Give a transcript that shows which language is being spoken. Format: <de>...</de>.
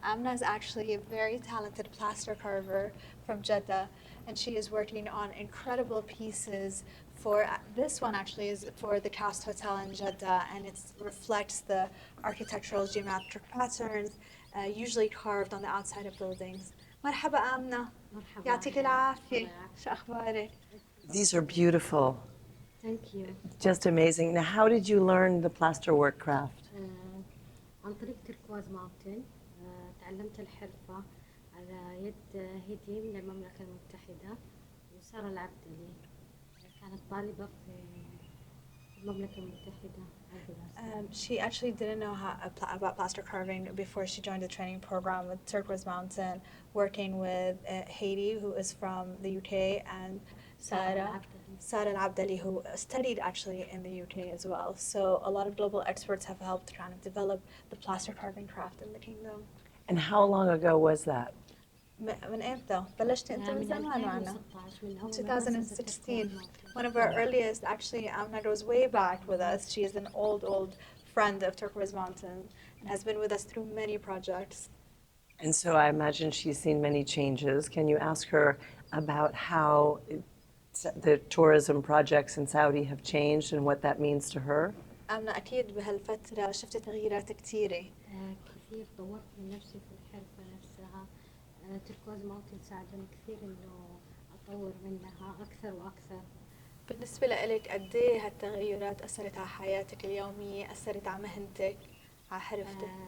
<en>Amna is actually a very talented plaster carver from Jeddah, and she is working on incredible pieces for, this one actually is for the Cast Hotel in Jeddah, and it reflects the architectural geometric patterns usually carved on the outside of buildings.</en> <ar>مرحبا آمنة. يعطيك العافية. شو أخبارك؟</ar> <en>These are beautiful. Thank you. Just amazing. Now, how did you learn the plasterwork craft?</en> <ar>عن طريق تركواز ماونتن تعلمت الحرفة على يد هدي من المملكة المتحدة وسارة العبدلي كانت طالبة في المملكة المتحدة.</ar> <en>She actually didn't know about plaster carving before she joined the training program with Turquoise Mountain, working with Haiti, who is from the UK, and Sarah Al-Abdali, who studied actually in the UK as well. So a lot of global experts have helped kind of develop the plaster carving craft in the kingdom. And how long ago was that?</en> <ar>من امتى؟ بلشت انت من زمان معنا. 2016.</ar> <en>One of our earliest, actually, Amna goes way back with us. She is an old friend of Turquoise Mountain and has been with us through many projects. And so I imagine she's seen many changes. Can you ask her about how the tourism projects in Saudi have changed and what that means to her?</en> <ar>أمنا أكيد بهالفترة شفت تغييرات كثيرة. كثير طورت من نفسي في الحرفة نفسها. تركواز ماونتن ساعدني كثير إنه أطور منها أكثر وأكثر. بالنسبة لإلك قد إيه هالتغيرات أثرت على حياتك اليومية، أثرت على مهنتك، على حرفتك؟</ar>